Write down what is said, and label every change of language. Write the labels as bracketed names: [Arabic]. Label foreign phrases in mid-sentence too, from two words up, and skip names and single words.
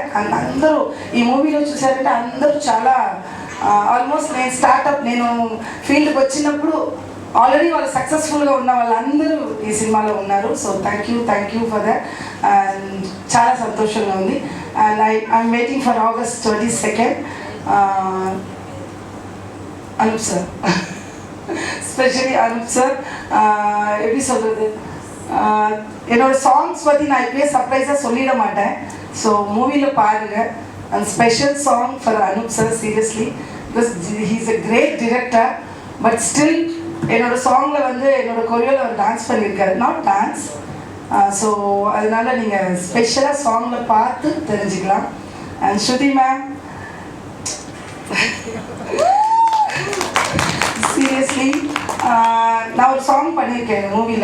[Telugu] అండ్ అందరూ ఈ మూవీలో చూసారంటే అందరూ చాలా ఆల్మోస్ట్ నేను ఫీల్డ్కి వచ్చినప్పుడు ఆల్రెడీ వాళ్ళు సక్సెస్ఫుల్గా ఉన్న వాళ్ళందరూ ఈ సినిమాలో ఉన్నారు. [English] So thank you for that. And [Telugu] చాలా సంతోషంగా ఉంది. [English] And I'm waiting for August 22nd. [Tamil] அனுப் சார், ஸ்பெஷலி அனுப் சார் எப்படி சொல்கிறது, என்னோட சாங்ஸ் பற்றி நான் இப்போயே சர்ப்ரைஸாக சொல்லிட மாட்டேன். ஸோ மூவியில் பாருங்கள். [English] And special song for [Tamil] அனுப் சார், [English] Seriously, because he's a great director. [Tamil] பட் ஸ்டில் என்னோட சாங்கில் வந்து என்னோட கொரியோவில் அவர் டான்ஸ் பண்ணியிருக்காரு, [English] not dance. [Tamil] ஸோ அதனால் நீங்கள் ஸ்பெஷலாக சாங்கில் பார்த்து தெரிஞ்சுக்கலாம். அண்ட் ஸ்ருதி மேம், சீரியஸ்லி நான் ஒரு சாங் பண்ணியிருக்கேன் இந்த மூவியில்.